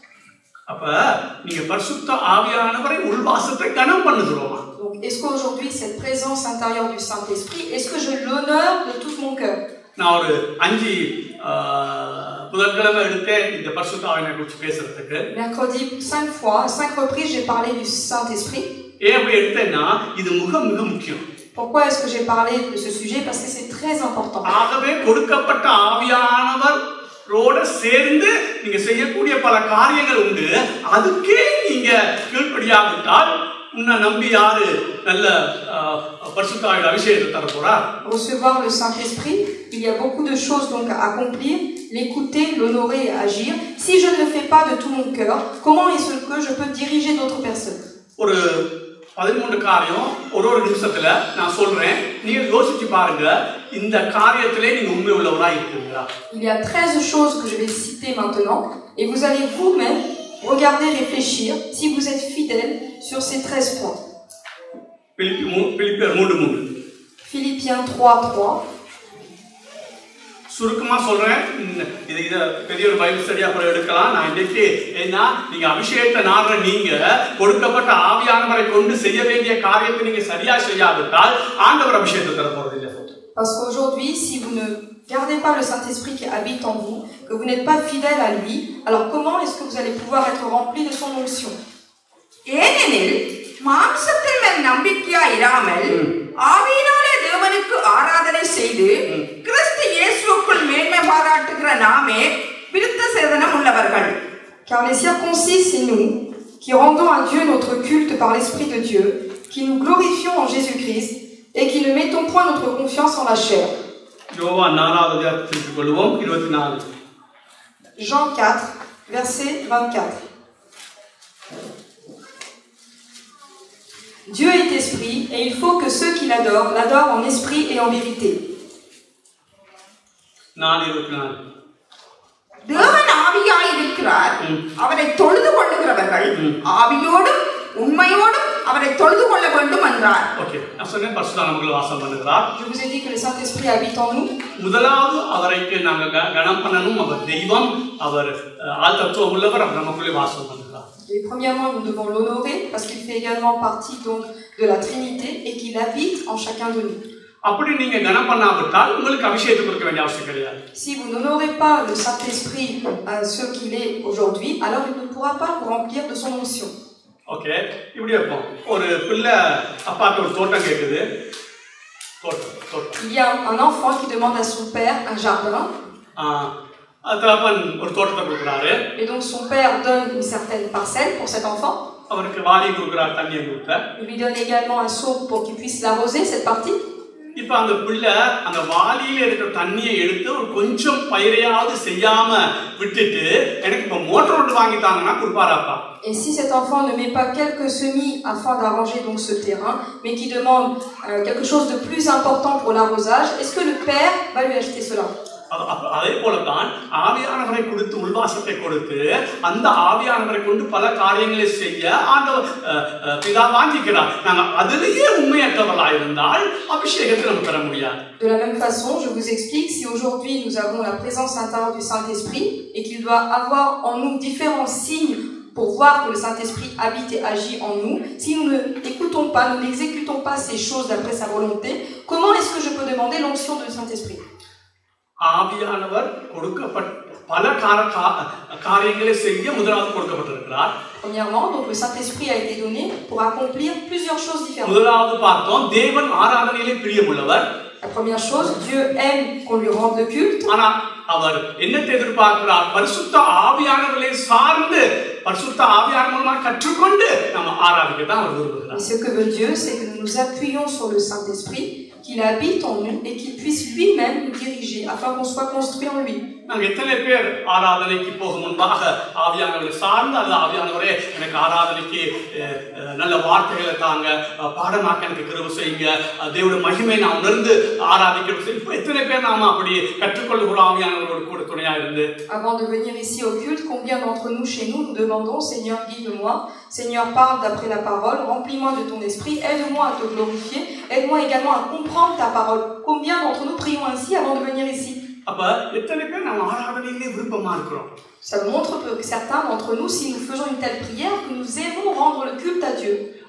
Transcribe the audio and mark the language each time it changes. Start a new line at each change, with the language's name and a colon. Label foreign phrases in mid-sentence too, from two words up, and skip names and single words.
French: Donc, est-ce qu'aujourd'hui cette présence intérieure du Saint-Esprit, est-ce que je l'honore de tout mon cœur? Mercredi, 5 reprises, j'ai parlé du Saint-Esprit. Pourquoi est-ce que j'ai parlé de ce sujet? Parce que c'est très important.
Tamil: சேர்ந்து நீங்க செய்யக்கூடிய பல காரியங்கள் உண்டு. அதுக்கே நீங்க கீழ்ப்படியாவிட்டால் உன்னை நம்பி யாரு நல்ல பரிசுத்த ஆவியின் அபிஷேகத்தை தர போறா?
French: Recevoir le Saint-Esprit, il y a beaucoup de choses donc à accomplir, l'écouter, l'honorer et agir. Si je ne le fais pas de tout mon cœur, comment est-ce que je peux diriger d'autres personnes?
Tamil: ஒரு 13 காரியம் ஒரு நிமிஷத்துல நான் சொல்றேன், நீங்க யோசிச்சு பாருங்க, இந்த காரியத்திலே நீங்க உண்மை உள்ளவராய் இருக்கீங்களா?
French: Il y a 13 choses que je vais citer maintenant et vous allez vous-même regarder, réfléchir si vous êtes fidèle sur ces 13 points. Philippiens 3:3.
Tamil: சுருக்கமா சொல்றேன், இது பெரிய ஒரு
English: Bible study
Tamil: கூட எடுக்கலாம். நான் இன்னைக்கு என்ன, நீங்க அபிஷேகத்தை நாடுற நீங்க கொடுக்கப்பட்ட ஆவியானவரை கொண்டு செய்ய வேண்டிய காரியத்தை நீங்க சரியா செய்யாவிட்டால் ஆண்டவர் அபிஷேகத்தை தர போறது இல்லை.
French: Parce qu'aujourd'hui, si vous ne gardez pas le Saint-Esprit qui habite en vous, que vous n'êtes pas fidèle à lui, alors comment est-ce que vous allez pouvoir être rempli de son onction?
Tamil: ஏனெனில் மாம்சத்தில் மேல் நம்பிக்கையா இராமல் ஆவியினாலே தேவனுக்கு ஆராதனை செய்து கிறிஸ்து இயேசுவுக்குள் மேன்மை பாராட்டுகிற நாமே விருத்த சேதனம் உள்ளவர்கள்.
French: Car les circoncis, c'est nous, qui rendons à Dieu notre culte par l'Esprit de Dieu, qui nous glorifions en Jésus-Christ et qui ne mettons point notre confiance en la chair. Jean 4, verset 24. Dieu est esprit et il faut que ceux qui l'adorent l'adorent en esprit et en vérité.
Tamil: தேவன் ஆவியாய் இருக்கிறார், அவரை தொழுது கொள்ளுகிறவர்கள் ஆவியோடும் உண்மையோடும் அவரை தொழுது கொள்ள வேண்டும் என்றார். ஓகே, நான் சொன்னேன் பரிசுத்த ஆவியானவர் வாசம் பண்ணுகிறார்.
French: Je vous ai dit que le Saint-Esprit habite en nous.
Tamil: முதலாவது அவரைக்கு நாங்க கனம் பண்ணணும். அவர் தெய்வம், அவர் ஆத்மத்துவம் உள்ளவர், அவர் நமக்குள்ளே வாசம் பண்ணுகிறார்.
French: Et premièrement, nous devons l'honorer parce qu'il fait également partie donc de la Trinité et qu'il habite en chacun de nous.
Tamil: அப்படி நீங்க கனம் பண்ணாவிட்டால் உங்களுக்கு அபிஷேகத்தை கொடுக்க வேண்டிய அவசியம் கிடையாது.
French: Si vous n'honorez pas le Saint-Esprit à ce qu'il est aujourd'hui, alors il ne pourra pas vous remplir de son onction.
Tamil: ஓகே, இப்படி இருப்போம். ஒரு பிள்ளை அப்பாட்ட ஒரு தோட்டம் கேக்குது. தோட்டம்.
French: Il y a un enfant qui demande à son père un jardin.
Tamil: தகப்பன் ஒரு தோட்டத்தை கொடுக்குறாரு.
French: Et donc son père donne une certaine parcelle pour cet enfant.
Tamil: அவருக்கு வாளி கொடுக்குறார் தண்ணியை ஊத்த.
French: Il lui donne également un seau pour qu'il puisse l'arroser cette partie.
Tamil: இப்போ அந்த பிள்ளை அந்த வாளியில இருக்கிற தண்ணியை எடுத்து ஒரு கொஞ்சம் பயிரையாவது செய்யாம விட்டுட்டு எனக்கு இப்ப மோட்டர் ஒன்று வாங்கி தாங்கன்னா கொடுப்பாராப்பா?
French: Et si cet enfant ne met pas quelques semis afin d'arranger donc ce terrain, mais qui demande quelque chose de plus important pour l'arrosage, est-ce que le père va lui acheter cela?
Tamil: அதே போலதான் ஆவியானவரை கொடுத்து உள்வாசத்தை கொடுத்து அந்த ஆவியானவரை கொண்டு பல காரியங்களை செய்ய ஆண்டவர் பிதா வாஞ்சிக்கிறார். நாங்கள் அதிலேயே உண்மையற்றவர்களாக இருந்தால் அபிஷேகத்தை நம்ம பெற முடியாது.
French: De la même façon, je vous explique, si aujourd'hui nous avons la présence intérieure du Saint-Esprit et qu'il doit avoir en nous différents signes pour voir que le Saint-Esprit habite et agit en nous, si nous ne l'écoutons pas, nous n'exécutons pas ces choses d'après sa volonté, comment est-ce que je peux demander l'onction du Saint-Esprit?
Tamil: ஆவியானவர் கொடுக்கப்பட்ட பல காரியங்களை செய்ய முதலாவது கொடுக்கப்பட்டிருக்கிறார்.
French: Premièrement, donc le Saint-Esprit a été donné pour accomplir plusieurs choses différentes.
Tamil: முதலாவது பார்த்தோம், தேவன் ஆராதனையிலே பிரியமுள்ளவர்.
French: La première chose, Dieu aime qu'on lui rende le culte.
Tamil: ஆனா அவர் என்னத்தை எதிர்பார்க்கிறார்? பரிசுத்த ஆவியானவரை சார்ந்து பரிசுத்த ஆவியானவர் மூலமாக கற்றுக்கொண்டு நம்ம ஆராதிக்க தான் அவர் விரும்புகிறார்.
French: Et ce que veut Dieu, c'est que nous nous appuyons sur le Saint-Esprit, qu'il habite en nous et qu'il puisse lui-même nous diriger afin qu'on soit construit en lui.
Tamil: நாங்கள் எத்தனை பேர் ஆராதனைக்கு போக முன்பாக ஆவியானவரை சார்ந்து அல்ல ஆவியானவரே எனக்கு ஆராதனைக்கு நல்ல வார்த்தைகளை தாங்க, பாடமாக்க எனக்கு கிருபை செய்யுங்க, தேவனுடைய மகிமை நான் உணர்ந்து ஆராதிக்க இப்போ எத்தனை பேர் நாம அப்படி கற்றுக்கொள்ளுகிறோம் ஆவியானவரோடு கூட துணையா இருந்து?
French: Avant de venir ici au culte, combien d'entre nous chez nous nous demandons, Seigneur guide-moi, Seigneur parle d'après la parole, remplis-moi de ton esprit, aide-moi à te glorifier, aide-moi également à comprendre ta parole. Combien d'entre nous prions ainsi avant de venir ici? Ça montre que certains d'entre nous, si nous faisons une telle prière, que nous aimons rendre le culte à Dieu.